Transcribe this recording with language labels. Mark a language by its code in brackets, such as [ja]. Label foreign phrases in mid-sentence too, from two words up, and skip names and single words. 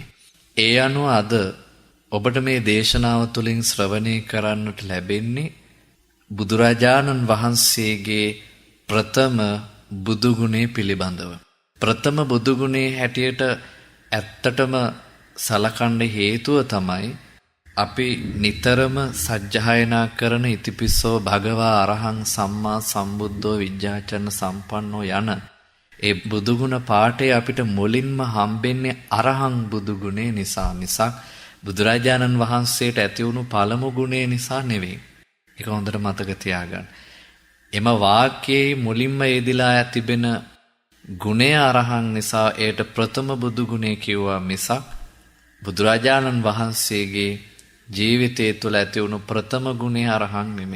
[si] ඒ අනුව අද ඔබට මේ දේශනාව තුළින් ශ්‍රවණය කරන්නට ලැබෙන්නේ බුදුරජාණන් වහන්සේගේ ප්‍රථම බුදුගුණේ පිළිබඳව. ප්‍රථම බුදුගුණේ හැටියට ඇත්තටම සලකන්න හේතුව තමයි අපි නිතරම සජ්ජායනා කරන [pi] ඉතිපිස්සෝ භගවා අරහං සම්මා සම්බුද්ධෝ විජ්ජාචරණ සම්පන්නෝ [si] යන ඒ බුදුගුණ පාඨය අපිට මුලින්ම හම්බෙන්නේ අරහං බුදුගුණේ නිසා මිසක් බුදුරජාණන් වහන්සේට ඇති වුණු පළමු ගුණය නිසා නෙවෙයි. ඒක හොඳට මතක තියාගන්න. එම වාක්‍යයේ මුලින්ම යෙදিলা තිබෙන ගුණය අරහං නිසා ඒට ප්‍රථම බුදු ගුණය කිව්වා මිසක් බුදුරජාණන් වහන්සේගේ ජීවිතය තුළ ඇති වුණු ප්‍රථම ගුණය අරහං නෙමෙයි.